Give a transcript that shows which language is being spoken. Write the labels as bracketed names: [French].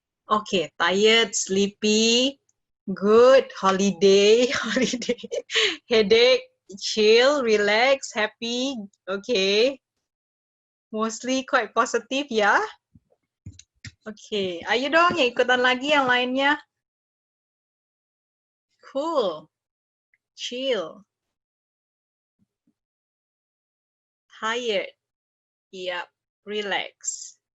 [English] Okay, tired, sleepy, good, holiday, holiday, headache, chill, relax, happy. Okay, mostly quite positive ya. [Indonesian] Okay, ayo dong ya ikutan lagi yang lainnya. [English] Cool, chill, tired, yep, relax.